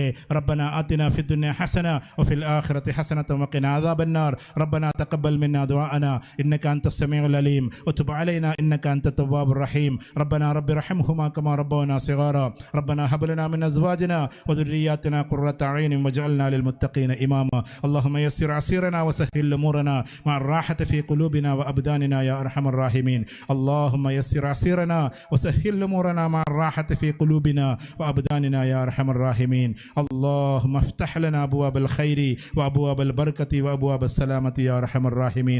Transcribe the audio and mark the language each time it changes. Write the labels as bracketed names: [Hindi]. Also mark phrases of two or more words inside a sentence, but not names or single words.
[Arabic] ربنا آتنا في الدنيا حسنة وفي الآخرة حسنة وقنا عذاب النار. ربنا تقبل منا دعاءنا إنك أنت السميع العليم وتب علينا إنك أنت التواب الرحيم. ربنا رب ارحمهما كما ربونا صغارا. ربنا هب لنا من أزواجنا وذرياتنا قرة أعين واجعلنا للمتقين إماما. اللهم يسر عسيرنا وسهل أمورنا مع الراحة في قلوبنا وأبداننا يا أرحم الراحمين. اللهم يسر عسيرنا وسهل أمورنا مع الراحة في قلوبنا وأبداننا يا أرحم الراحمين. اللهم افتح لنا أبواب الخير وأبواب البركة وأبواب السلامة يا أرحم الراحمين.